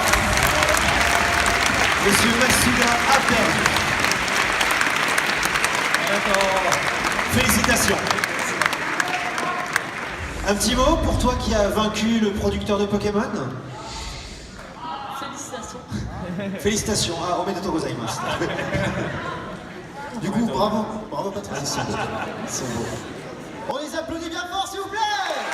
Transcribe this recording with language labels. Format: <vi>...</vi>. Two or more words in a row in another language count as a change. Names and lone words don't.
<fr>Monsieur Masuda a perdu. Félicitations. Un petit mot pour toi qui as vaincu le producteur de Pokémon. Félicitations.</fr> <ja>Ah, おめでとうございます.</ja> <fr>Du coup, bravo Patrick. Ils sont beaux. On les applaudit bien fort, s'il vous plaît.</fr>